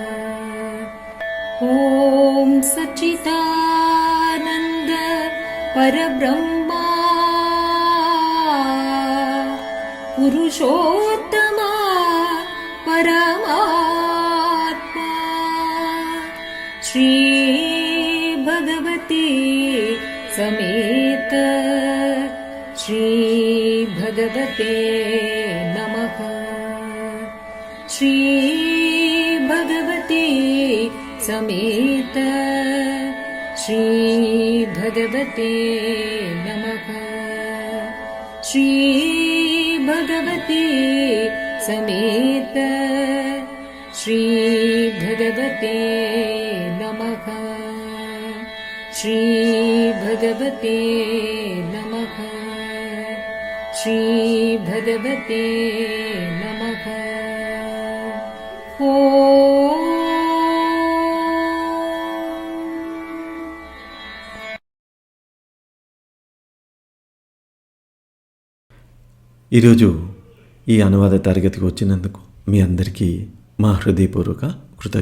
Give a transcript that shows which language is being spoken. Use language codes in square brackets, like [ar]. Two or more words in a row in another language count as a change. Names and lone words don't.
[sa] ఓం సచ్చిదానంద పరబ్రహ్మా పురుషోత్తమా పరమాత్మా శ్రీ భగవతి సమేత శ్రీ భగవతే నమః. श्री भगवते समेत श्री भगवते नमः। श्री भगवते समेत श्री भगवते नमः। श्री भगवते नमः। श्री भगवते नमः। [te] ఈరోజు ఈ అనువాద తరగతికి వచ్చినందుకు మీ అందరికీ మా హృదయపూర్వక కృతజ్ఞతలు.